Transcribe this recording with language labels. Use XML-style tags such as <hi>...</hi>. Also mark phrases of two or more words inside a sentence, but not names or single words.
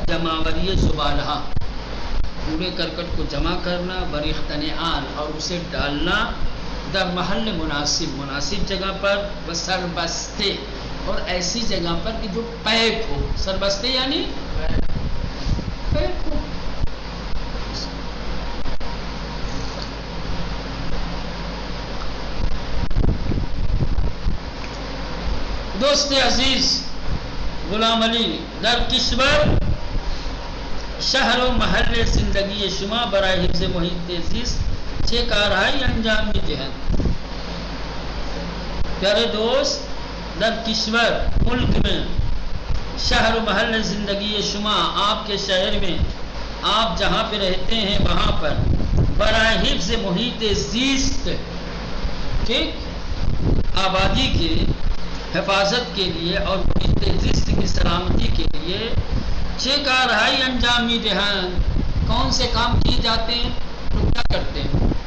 <fa>جمع وری زبالہ،</fa> <ur>کوڑے کرکٹ کو جمع کرنا، ورختنعان اور اسے ڈالنا،</ur> <fa>در محل مناسب</fa> <ur>جگہ پر،</ur> <fa>بسر بستے</fa> <ur>اور ایسی جگہ پر کہ جو پیک ہو، سربستے یعنی پیک ہو۔</ur> <fa>دوست عزیز غلام علی، در کشور شہر و محل زندگی شما برای حفظ محیط زیست چه کارهایی انجام میدهند؟</fa> <ur>پیارے دوست،</ur> <fa>در کشور،</fa> <ur>ملک میں،</ur> <fa>شہر و محل زندگی شما،</fa> <ur>آپ کے شہر میں، آپ جہاں پہ رہتے ہیں وہاں پر،</ur> <fa>برائے حفظ محیط زیست،</fa> <ur>ٹھیک، آبادی کے حفاظت کے لیے اور محیط زیست کی سلامتی کے لیے</ur> <fa>چھ کارہائی انجام میدہند،</fa> <ur>کون سے کام کیے جاتے ہیں، تو کیا کرتے ہیں؟</ur>